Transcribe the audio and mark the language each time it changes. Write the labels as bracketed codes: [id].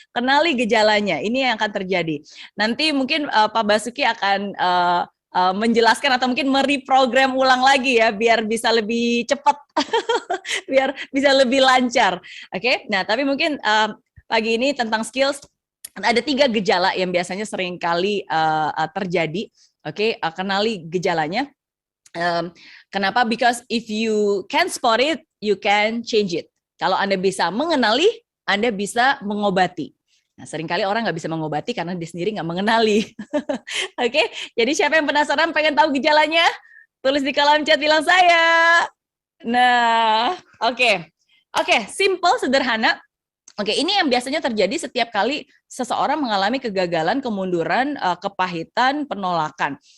[id] Kenali gejalanya, ini yang akan terjadi. Nanti mungkin Pak Basuki akan menjelaskan atau mungkin mereprogram ulang lagi ya biar bisa lebih cepat, biar bisa lebih lancar. Oke, nah tapi mungkin pagi ini tentang skills ada 3 gejala yang biasanya sering kali terjadi. Oke, kenali gejalanya. Kenapa? [en] Because if you can spot it, you can change it. [id] Kalau Anda bisa mengenali, Anda bisa mengobati. Nah, seringkali orang nggak bisa mengobati karena dia sendiri nggak mengenali. Oke, jadi siapa yang penasaran pengen tahu gejalanya? Tulis di kolom chat bilang saya. Nah, oke, simple, sederhana. Oke, ini yang biasanya terjadi setiap kali seseorang mengalami kegagalan, kemunduran, kepahitan, penolakan.